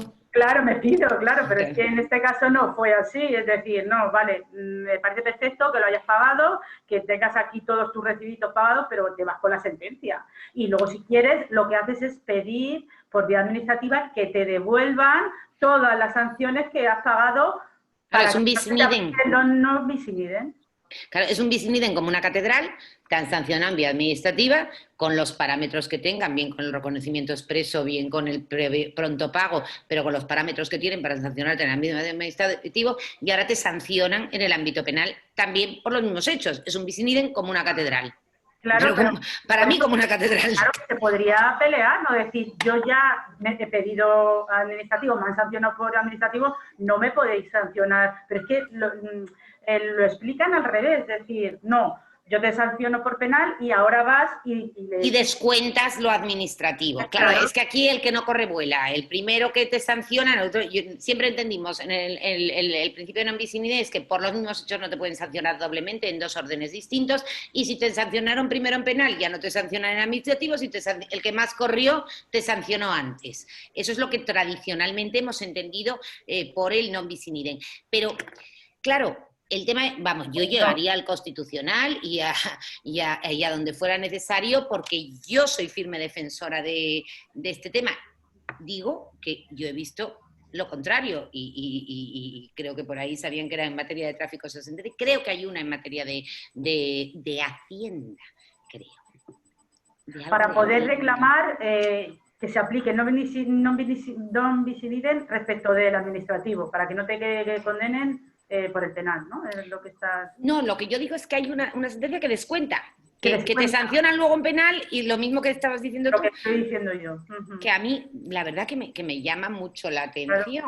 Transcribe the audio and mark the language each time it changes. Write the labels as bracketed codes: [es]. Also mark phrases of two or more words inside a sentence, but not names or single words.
[es] Claro, me pido, claro, pero es que en este caso no fue así, es decir, no, vale, me parece perfecto que lo hayas pagado, que tengas aquí todos tus recibitos pagados, pero te vas con la sentencia. Y luego, si quieres, lo que haces es pedir por vía administrativa que te devuelvan todas las sanciones que has pagado. Claro, es un [la] bis in idem. No bis in idem. [es] Claro, es un [la] bis in idem [es] como una catedral, tan sancionada en vía administrativa, con los parámetros que tengan, bien con el reconocimiento expreso, bien con el pronto pago, pero con los parámetros que tienen para sancionarte en el ámbito administrativo, y ahora te sancionan en el ámbito penal también por los mismos hechos. Es un [la] bis in idem [es] como una catedral. Claro, pero para mí como una catedral. Claro, se podría pelear, no decir, yo ya me he pedido administrativo, me han sancionado por administrativo, no me podéis sancionar. Pero es que lo explican al revés, es decir, no, yo te sanciono por penal y ahora vas y descuentas lo administrativo. Claro, es que aquí el que no corre vuela. El primero que te sanciona, siempre entendimos en el principio de [la] non bis in idem [es] es que por los mismos hechos no te pueden sancionar doblemente en dos órdenes distintos, y si te sancionaron primero en penal ya no te sancionan en administrativo, si el que más corrió te sancionó antes. Eso es lo que tradicionalmente hemos entendido por el [la] non bis in idem. [es] Pero, claro, el tema, vamos, yo llegaría al Constitucional y a donde fuera necesario, porque yo soy firme defensora de este tema. Digo que yo he visto lo contrario y creo que por ahí sabían que era en materia de tráfico 63. Creo que hay una en materia de Hacienda, creo. Para poder reclamar que se aplique [la] non bis in idem [es] respecto del administrativo, para que no te condenen por el penal, ¿no? Es lo que estás... No, lo que yo digo es que hay una sentencia que descuenta, que te sancionan luego en penal, y lo mismo que estabas diciendo tú. Lo que estoy diciendo yo. Que a mí, la verdad que me llama mucho la atención.